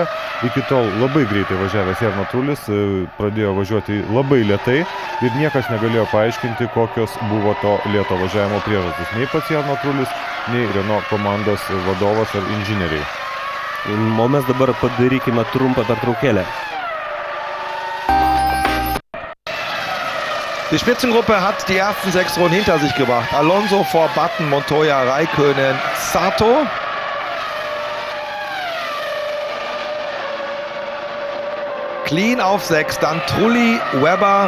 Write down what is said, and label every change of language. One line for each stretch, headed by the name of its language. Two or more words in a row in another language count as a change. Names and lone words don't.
Lithuanian: Iki tol labai greitai važiavęs Jarno Trulis pradėjo važiuoti labai lėtai ir niekas negalėjo paaiškinti, kokios buvo to lėto važiavimo priežastys. Nei pats Jarno Trulis, nei Renault komandos vadovas ar inžinieriai. O mes dabar padarykime trumpą pertraukėlę.
German: Die Spitzengruppe hat die ersten 6 Runden hinter sich gebracht. Alonso vor Button, Montoya, Räikkönen, Sato. Clean auf 6, dann Trulli, Webber.